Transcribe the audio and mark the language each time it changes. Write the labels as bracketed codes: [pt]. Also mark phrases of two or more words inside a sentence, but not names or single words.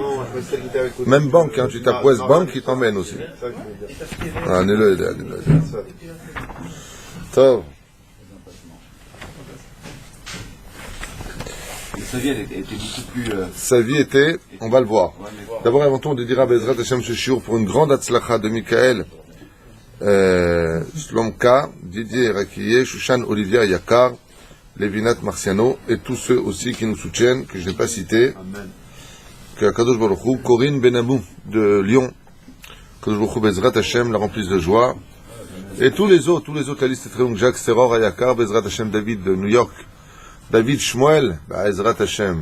[fr] Même banque, tu tapes West Bank, il t'emmène aussi. Top. Sa vie était beaucoup plus... Sa vie était, on va le voir. D'abord, avant tout, on dira [he] בעזרת השם [fr] ce shiur pour une grande hatzlacha de Michael, Slomka, Didier Rakiye, Shushan Olivia Yakar, Levinat Marciano, et tous ceux aussi qui nous soutiennent, que je n'ai pas cités, que [he] הקדוש ברוך הוא, [fr] Corinne Benamou de Lyon, [he] הקדוש ברוך הוא בעזרת השם [fr] la remplisse de joie, et tous les autres, la liste est très longue, Jacques Seror Ayakar, [he] בעזרת השם [fr] David de New York, [he] David Shmuel, בעזרת השם.